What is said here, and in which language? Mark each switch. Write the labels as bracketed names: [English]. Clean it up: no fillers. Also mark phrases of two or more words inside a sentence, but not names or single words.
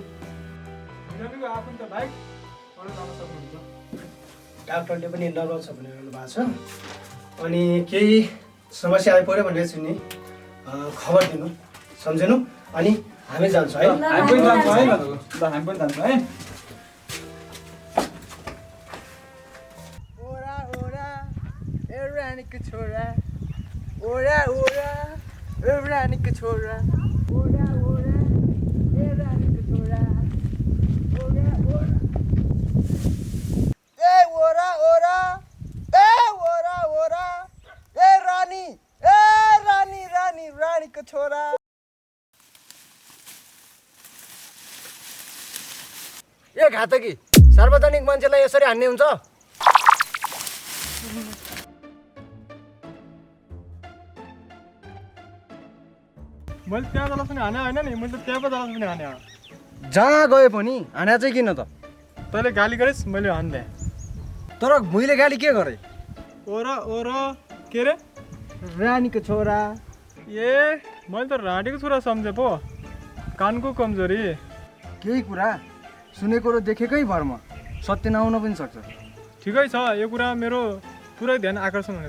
[Nepali] बिरामीको आफन्त बाहेक अरू जान सक्नुहुन्छ डाक्टरले पनि नर्मल छ भनिरहनु भएको छ अनि केही समस्या आइपऱ्यो भने चाहिँ नि खबर दिनु सम्झेनु अनि हामी जान्छौँ है हामी पनि जान्छौँ है ल हामी पनि जान्छौँ है ओरा ओरा एउरानीको छोरा ओरा ओरा एउरानीको छोरा ओरा ओरा एउरानीको छोरा ओरा ओरा ए ओरा ओरा ए ओरा ओरा ए रानी रानी रानीको छोरा ए घातकी सार्वजनिक मान्छेलाई यसरी हान्ने हुन्छ मैले त्यहाँ जलास पनि हाने होइन नि मैले त त्यहाँ पो जलास पनि हाने हो जहाँ गए पनि हाना चाहिँ किन त तैँले गाली गरिस् मैले हान्देँ तर मैले गाली के गरेँ ओरा ओरा के रे रानीको छोरा ए मैले त राडीको छोरा सम्झेँ पो कानको कमजोरी केही कुरा सुनेको र देखेकै भरमा सत्य नआउन पनि सक्छ ठिकै छ यो कुरा मेरो पुरै ध्यान आकर्षण हुनेछ